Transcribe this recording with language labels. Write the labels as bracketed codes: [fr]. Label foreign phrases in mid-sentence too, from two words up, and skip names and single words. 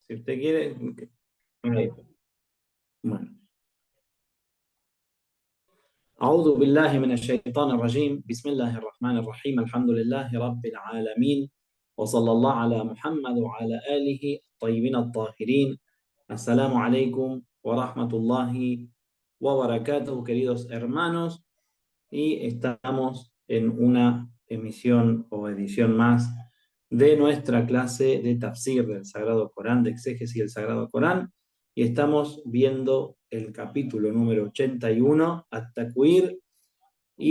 [es] Si usted quiere... Ahí. Bueno. [ar] أعوذ بالله من الشيطان الرجيم بسم الله الرحمن الرحيم الحمد لله رب العالمين وصلى الله على محمد وعلى آله الطيبين الطاهرين. السلام عليكم ورحمة الله وبركاته, [es] queridos hermanos, y estamos en una emisión o edición más de nuestra clase de tafsir del Sagrado Corán, de exégesis del Sagrado Corán, y estamos viendo el capítulo número 81, At-Takwir, y